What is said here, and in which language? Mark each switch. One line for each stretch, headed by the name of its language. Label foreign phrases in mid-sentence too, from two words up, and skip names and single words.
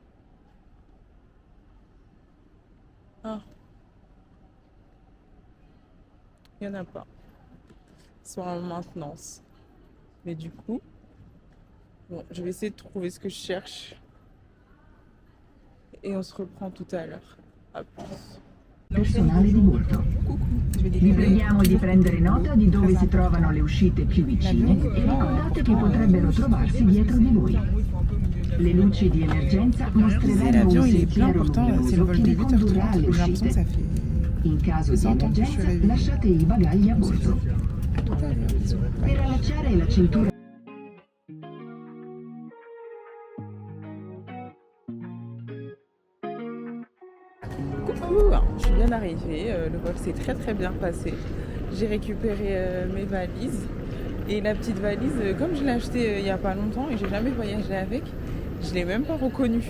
French: Ah, il n'y en a pas. Ils sont en maintenance. Mais du coup, bon, je vais essayer de trouver ce que je cherche. Et on se reprend tout à l'heure. À plus.
Italian: Personale di bordo.
French: Coucou, je vais
Italian: Vi
French: décoller.
Italian: preghiamo di prendere nota di dove si trovano le uscite più vicine e ricordate che potrebbero trovarsi dietro di voi. Le luci di emergenza mostreranno
French: L'avion,
Italian: un
French: il est plein,
Italian: sentiero
French: pourtant c'est le
Italian: luminoso
French: vol
Italian: che
French: de
Italian: vi condurrà
French: 8h30.
Italian: alle
French: J'ai l'impression que
Italian: uscite.
French: ça fait
Italian: In caso di
French: 100 ans que je suis
Italian: emergenza,
French: réveillée.
Italian: lasciate i bagagli a bordo.
French: À tout à l'heure, bisous.
Italian: Per allacciare la cintura
French: Coucou, je suis bien arrivée. Le vol s'est très très bien passé. J'ai récupéré mes valises. Et la petite valise, comme je l'ai achetée il n'y a pas longtemps et j'ai jamais voyagé avec, je l'ai même pas reconnue.